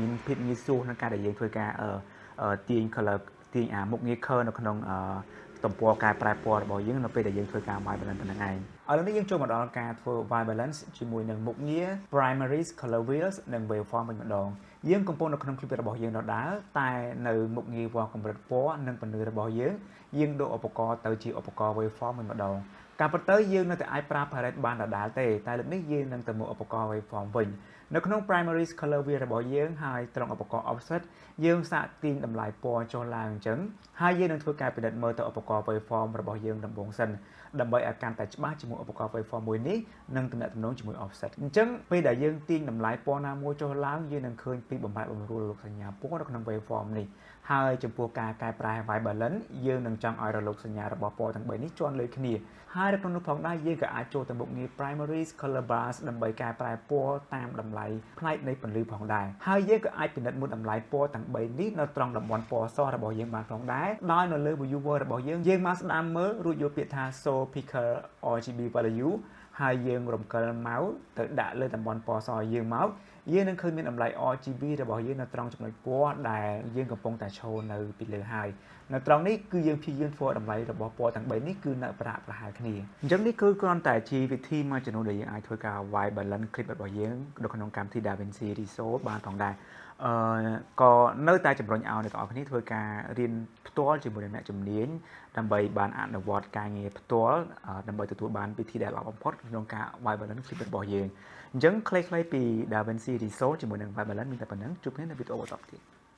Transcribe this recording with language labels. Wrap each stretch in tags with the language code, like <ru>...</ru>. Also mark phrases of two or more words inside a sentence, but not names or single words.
<km>មានភាពងាយស្រួលក្នុងការដែលយើងធ្វើការទាញ color ទាញមុខងារ curve នៅក្នុងទំព័រកែប្រែពណ៌របស់យើងនៅពេលដែលយើងធ្វើការ</km> <en>white balance</en> <km>ប៉ុណ្ណឹងឯងឥឡូវនេះយើងចូលមកដល់ការធ្វើ</km> <en>white balance</en> <km>ជាមួយនឹងមុខងារ</km> <en>primaries color wheels</en> <km>និង waveform វិញម្ដងយើងកំពុងនៅក្នុង clip របស់យើងដដែលតែនៅមុខងារវាស់កម្រិតពណ៌និងពន្លឺរបស់យើងដូរឧបករណ៍ទៅជាឧបករណ៍ waveform វិញម្ដងការពិតទៅយើងនៅតែអាចប្រើ palette បានដដែលទេតែលើកនេះ យើងនឹងទៅមើលឧបករណ៍ waveform វិញនៅក្នុង</km> <en>primaries color wheel</en> <km>របស់យើងហើយត្រង់ឧបករណ៍ offset យើងសាកទាញតម្លៃពណ៌ចុះឡើងអញ្ចឹងហើយយើងនឹងធ្វើការពិនិត្យមើលទៅឧបករណ៍ waveform របស់យើងដំបូងសិនដើម្បីឲ្យកាន់តែច្បាស់ជាមួយឧបករណ៍ waveform មួយនេះនិងទំនាក់ទំនងជាមួយ offset អញ្ចឹងពេលដែលយើងទាញតម្លៃពណ៌ណាមួយចុះឡើងយើងនឹងឃើញពី បំបែកបំរួលរលកសញ្ញាពណ៌នៅក្នុង waveform នេះហើយចំពោះការកែប្រែ</km> <en>white balance</en> <km>យើងនឹងចង់ឲ្យរលកសញ្ញារបស់ពណ៌ទាំង3នេះជាន់លើគ្នាហើយនៅក្នុងនោះផងដែរយើងក៏អាចចូលទៅមុខងារ</km> <en>primaries color bars</en> <km>ដើម្បីកែប្រែពណ៌តាមតម្លៃផ្នែកនៃព ន្លឺផងដែរហើយយើងក៏អាចពិនិត្យមើលតម្លៃពណ៌ទាំង3នេះនៅត្រង់តំបន់ពណ៌សរបស់យើងបានផងដែរដោយនៅលើ viewer របស់យើងមកស្ដាំមើលរួចយកពាក្យថា</km> <en>show picker RGB value</en> <km>ហើយ យើងរំកិល mouse ទៅដាក់លើតំបន់ពណ៌សយើងមកយើងនឹងឃើញមានតម្លៃ RGB របស់យើងនៅត្រង់ចំណុចពណ៌ដែលយើងកំពុងតែឈរនៅពីលើ ហើយនៅត្រង់នេះគឺយើងព្យាយាមធ្វើតម្លៃរបស់ពណ៌ទាំង3នេះគឺនៅប្រហាក់គ្នាអញ្ចឹងនេះគឺគ្រាន់តែជាវិធីមួយចំនួនដែលយើងអាចធ្វើការ</km> <en>white balance clip</en> <km>របស់យើងនៅក្នុងកម្មវិធី DaVinci Resolve បានផងដែរក៏នៅតែជំរុញឲ្យអ្នកទាំងអស់គ្នាធ្វើការរៀនផ្ទាល់ជាមួយនឹងអ្នកជំនាញដើម្បីបានអនុវត្តការងារផ្ទាល់ដើម្បីទទួលបានវិធីដែលល្អបំផុតក្នុងការ</km> <en>white balance clip</en> <km>របស់យើងអញ្ចឹងខ្លីៗពី DaVinci Resolve ជាមួយនឹង</km> <en>white balance</en> <km>មានតែប៉ុណ្្នឹងជួបគ្នានៅវីដេអូបន្តទៀត</km>